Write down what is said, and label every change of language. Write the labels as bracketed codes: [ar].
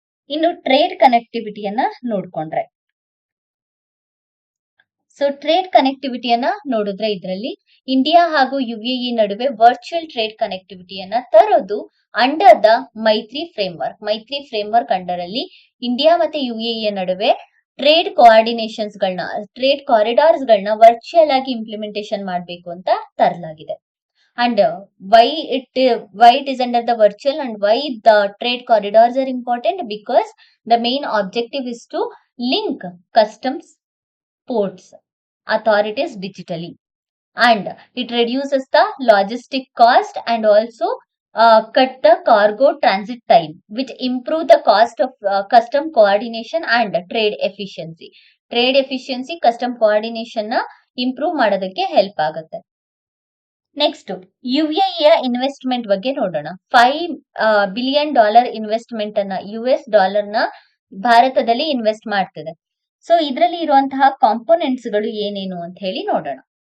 [kn] ಇನ್ನು ಟ್ರೇಡ್ ಕನೆಕ್ಟಿವಿಟಿಯನ್ನ ನೋಡ್ಕೊಂಡ್ರೆ, so trade ಕನೆಕ್ಟಿವಿಟಿಯನ್ನ ನೋಡಿದ್ರೆ ಇದರಲ್ಲಿ ಇಂಡಿಯಾ ಹಾಗೂ UAE ನಡುವೆ ವರ್ಚುವಲ್ ಟ್ರೇಡ್ ಕನೆಕ್ಟಿವಿಟಿಯನ್ನ ತರೋದು ಅಂಡರ್ ದ ಮೈತ್ರಿ ಫ್ರೇಮ್ವರ್ಕ್ ಅಂಡರ್ ಅಲ್ಲಿ ಇಂಡಿಯಾ ಮತ್ತೆ UAE ನಡುವೆ ಟ್ರೇಡ್ ಟ್ರೇಡ್ ಕಾರಿಡಾರ್ಸ್ ಗಳನ್ನ ವರ್ಚುವಲ್ ಆಗಿ ಇಂಪ್ಲಿಮೆಂಟೇಷನ್ ಮಾಡಬೇಕು ಅಂತ ತರಲಾಗಿದೆ. [en] And why it is under the virtual and why the trade corridors are important? Because the main objective is to link customs, ports, authorities digitally, and it reduces the logistic cost and also cut the cargo transit time, which improve the cost of custom coordination and trade efficiency. [kn] Custom coordination ನ improve ಮಾಡೋದಕ್ಕೆ help ಆಗುತ್ತೆ. Next UAE investment ಬಗ್ಗೆ ನೋಡೋಣ. $5 billion investment ಅನ್ನ US ನ ಭಾರತದಲ್ಲಿ invest ಮಾಡ್ತಿದೆ. So ಇದರಲ್ಲಿ ಇರುವಂತಹ ಕಾಂಪೋನೆಂಟ್ಸ್ ಗಳು ಏನೇನು ಅಂತ ಹೇಳಿ ನೋಡೋಣ.